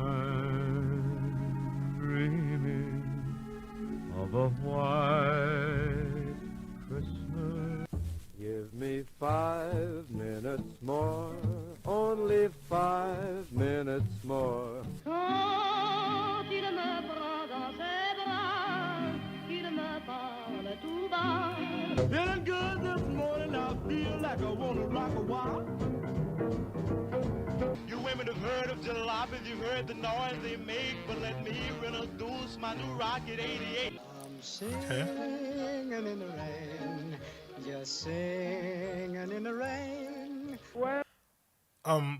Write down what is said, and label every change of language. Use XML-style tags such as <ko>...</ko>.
<en>I'm dreaming of a white Christmas. Give me 5 minutes more, only 5 minutes more.</en> <fr>Quand il me prend dans ses bras, qu'il me parle tout bas.</fr> <en>Feeling good this morning, I feel like I wanna rock a while. You women have heard of jalopies, you've heard the noise they make, but let me introduce my new Rocket 88. I'm singing in the rain, just singing in the rain.</en>